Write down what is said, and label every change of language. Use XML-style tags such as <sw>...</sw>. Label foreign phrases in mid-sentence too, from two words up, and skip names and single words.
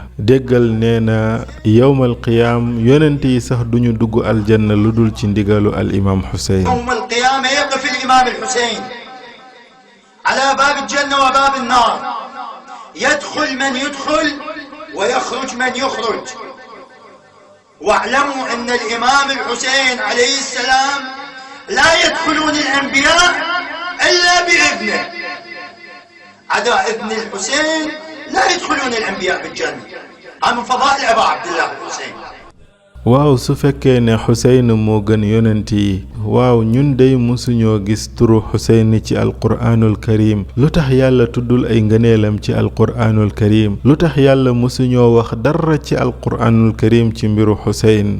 <wo>déggal nee na</wo> <ar>يوم القيامة</ar> <wo>yonent yi sax duñu dugg aljanna lu dul ci ndigalu al imaam Xuseyn.</wo> <ar>يوم القيامة يقف الإمام الحسين على باب الجنة وباب النار، يدخل من يدخل ويخرج من يخرج. واعلموا أن الإمام الحسين عليه السلام لا يدخلون الأنبياء إلا بإذنه. عدا إذن الحسين لا يدخلون الأنبياء بالجنة. هذا من فضائل أبا عبد الله الحسين.</ar> <wo>waaw su fekkee ne Xuseyn moo gën yonent yi, waaw ñun dey musuñoo gis turu Xuseyn ci</wo> <ar>القرآن الكريم.</ar> <wo>lu tax yàlla tuddul ay ngëneelam ci</wo> <ar>القرآن الكريم?</ar> <wo>lu tax yàlla musuñoo wax dara ci</wo> <ar>القرآن الكريم</ar> <wo>ci mbiru Xuseyn?</wo>